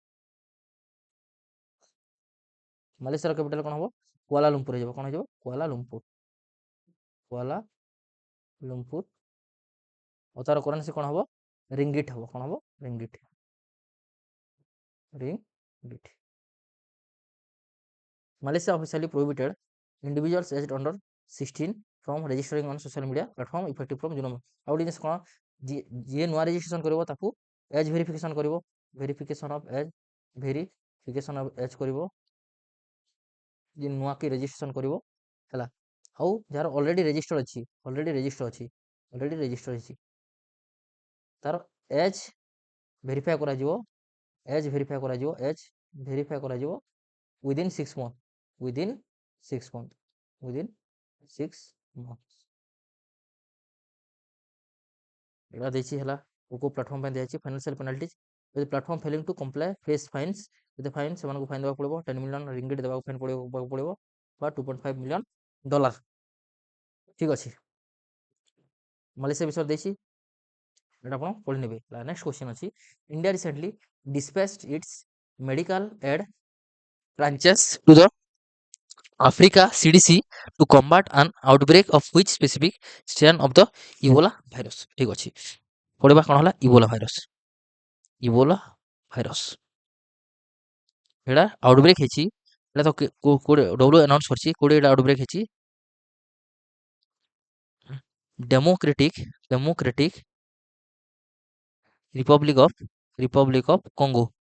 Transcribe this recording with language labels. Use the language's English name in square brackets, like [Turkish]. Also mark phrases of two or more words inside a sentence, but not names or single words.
[Odia] ମାଲେସିଆର କ୍ୟାପିଟାଲ କ'ଣ ହବ? କୁଆଲାଲୁମ୍ପୁର ହେଇଯିବ। କ'ଣ ହେଇଯିବ? କୁଆଲାଲୁମ୍ପୁର। କୁଆଲାଲୁମ୍ପୁର। ଆଉ ତାର କରେନ୍ସି କ'ଣ ହବ? ରିଙ୍ଗିଟ୍ ହବ। କ'ଣ ହବ? ରିଙ୍ଗିଟ୍। ରିଙ୍ଗିଟ୍। [English] Malaysia officially prohibited individuals aged under 16 from registering on social media platform effective from June। [Odia] ଆଉ ଗୋଟେ ଜିନିଷ କ'ଣ, ଯିଏ ନୂଆ ରେଜିଷ୍ଟ୍ରେସନ କରିବ ତାକୁ [English] age verification [Odia] କରିବ। [English] verification of age, verification of age [Odia] କରିବ ଯିଏ ନୂଆ କି ରେଜିଷ୍ଟ୍ରେସନ କରିବ ହେଲା। ଆଉ ଯାହାର [English] already register [Odia] ଅଛି, [English] already register [Odia] ହେଇଛି, ତାର [English] age verify [Odia] କରାଯିବ। [English] age verify [Odia] କରାଯିବ [English] within 6 months। within 6 months। [Odia] ଏଇଟା ଦେଇଛି ହେଲା। କୋଉ ପ୍ଲାଟଫର୍ମ ପାଇଁ ଦିଆଯାଇଛି? [English] financial penalties. [Odia] ଯଦି [English] platform failing to comply face fines, [Odia] ଯଦି ଫାଇନ୍ ସେମାନଙ୍କୁ ଫାଇନ୍ ଦେବାକୁ ପଡ଼ିବ। 10 ମିଲିୟନ ରିଙ୍ଗିଟ୍ ଦେବାକୁ ଫାଇନ୍ ପଡ଼ିବ ବା $2.5 ମିଲିୟନ। ଠିକ୍ ଅଛି, ମାଲେସିଆ ବିଷୟରେ ଦେଇଛି, ଏଇଟା ଆପଣ ପଢ଼ି ନେବେ। [English] next question ଅଛି, India recently dispatched its medical aid branches to the Africa CDC to combat an outbreak of which specific strain of the Ebola virus। [Odia] ଠିକ୍ ଅଛି, ପଢ଼ିବା କ'ଣ ହେଲା? ଇବୋଲା ଭାଇରସ। ଏଇଟା ଆଉଟବ୍ରେକ୍ ହେଇଛି। ଏଇଟା ତ କୋଉଠି ଡବ୍ଲ୍ୟୁ ଆନାଉନ୍ସ କରିଛି, କୋଉଠି ଏଇଟା ଆଉଟବ୍ରେକ୍ ହେଇଛି? ଡେମୋକ୍ରେଟିକ୍ ରିପବ୍ଲିକ୍ ଅଫ୍ କଙ୍ଗୋ।